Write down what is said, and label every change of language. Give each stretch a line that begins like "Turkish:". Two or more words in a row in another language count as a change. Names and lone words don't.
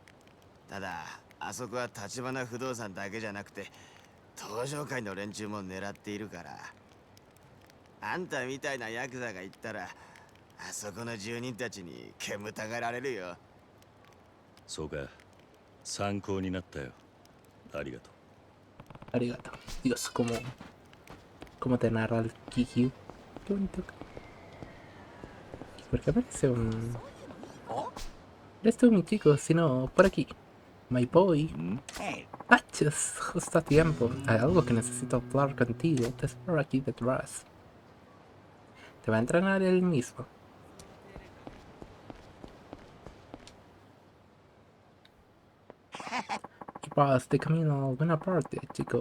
Japanese: ただあそこは立花不動産だけじゃなくて登場界の連中も狙っているから、あんたみたいなヤクザが行ったらあそこの住人たちに煙たがられるよ。そうか。 参考になったよ。ありがとう。
Spanish: Arigato. Dios, cómo te narra el Kikyu. Qué bonito. ¿Por qué aparece un...? Eres tú, mi chico, si no, por aquí.
English: My boy.
Spanish: Patches, justo a tiempo. Hay algo que necesito hablar contigo. Te espero aquí detrás. Te va a entrenar él mismo. Y vas de camino a alguna parte, chico.